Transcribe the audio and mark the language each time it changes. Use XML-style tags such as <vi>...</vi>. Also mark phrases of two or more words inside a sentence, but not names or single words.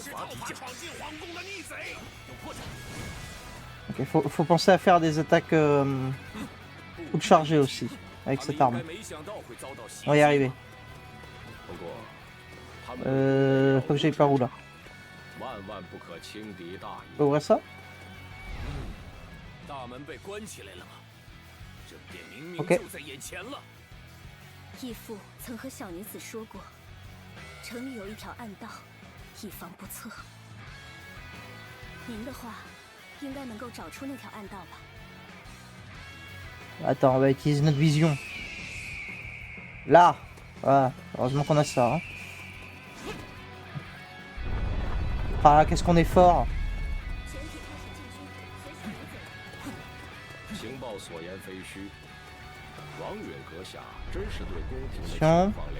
<fr>Ok, faut penser à faire des attaques coup de chargé aussi, avec cette arme. On va y arriver. Faut que j'aille par où là? Faut ouvrir ça? Ok.</fr> <zh>义父曾和小女子说过，城里有一条暗道，以防不测。您的话，应该能够找出那条暗道吧？</zh> <fr>Attends, on va utiliser notre vision. Là. Voilà, heureusement qu'on a ça. Hein. Ah, qu'est-ce qu'on est fort. Attention.</fr>